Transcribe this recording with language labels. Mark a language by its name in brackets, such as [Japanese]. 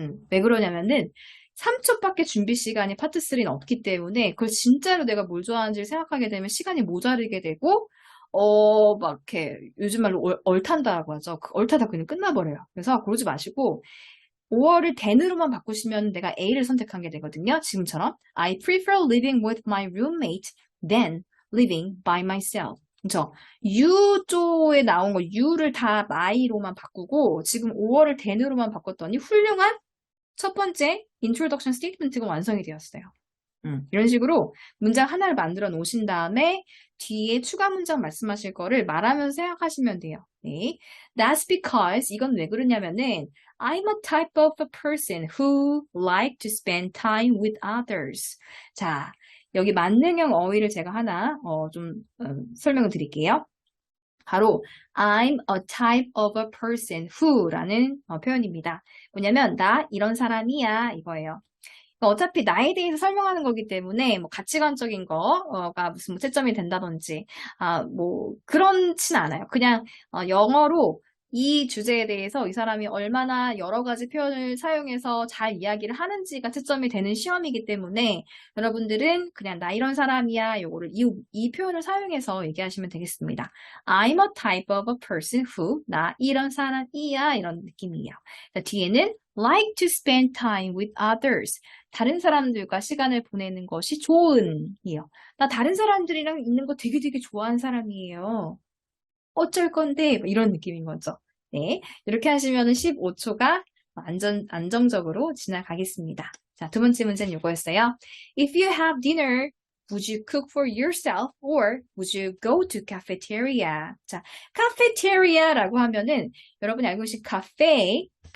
[Korean] 왜 그러냐면은 3초밖에 준비 시간이 파트 3는 없기 때문에 그걸 진짜로 내가 뭘 좋아하는지를 생각하게 되면 시간이 모자르게 되고 막 이렇게 요즘 말로 얼탄다라고 하죠. 그 얼타다 그냥 끝나버려요. 그래서 그러지 마시고 5월을 then으로만 바꾸시면 내가 A를 선택한 게 되거든요. [English] 지금처럼 I prefer living with my roommate than living by myself. [Korean] 그렇죠? U조에 나온 거 U를 다 my로만 바꾸고 지금 5월을 then으로만 바꿨더니 훌륭한 첫 번째 introduction statement가 완성이 되었어요. 이런 식으로 문장 하나를 만들어 놓으신 다음에 뒤에 추가 문장 말씀하실 거를 말하면서 생각하시면 돼요. 네. [English] That's because [Korean] 이건 왜 그러냐면은 [English] I'm a type of a person who like to spend time with others. [Korean] 자, 여기 만능형 어휘를 제가 하나 설명을 드릴게요. 바로 [English] I'm a type of a person who [Korean] 라는 표현입니다. 뭐냐면 나 이런 사람이야 이거예요. 어차피 나에 대해서 설명하는 거기 때문에 뭐 가치관적인 거가 무슨 뭐 채점이 된다든지 뭐 그렇진 않아요. 그냥 영어로 이 주제에 대해서 이 사람이 얼마나 여러 가지 표현을 사용해서 잘 이야기를 하는지가 채점이 되는 시험이기 때문에 여러분들은 그냥 나 이런 사람이야 요거를 이 표현을 사용해서 얘기하시면 되겠습니다. [English] I'm a type of a person who [Korean] 나 이런 사람이야 이런 느낌이에요. [English] 뒤에는 like to spend time with others. [Korean] 다른 사람들과 시간을 보내는 것이 좋은이에요. 나 다른 사람들이랑 있는 거 되게 좋아하는 사람이에요. 어쩔 건데 이런 느낌인 거죠. 네, 이렇게 하시면 15초가 안정적으로 지나가겠습니다. 자, 두 번째 문제는 이거였어요. [English] If you have dinner, would you cook for yourself or would you go to cafeteria? [Korean] 자, cafeteria라고 하면은 여러분이 알고 계신 카페.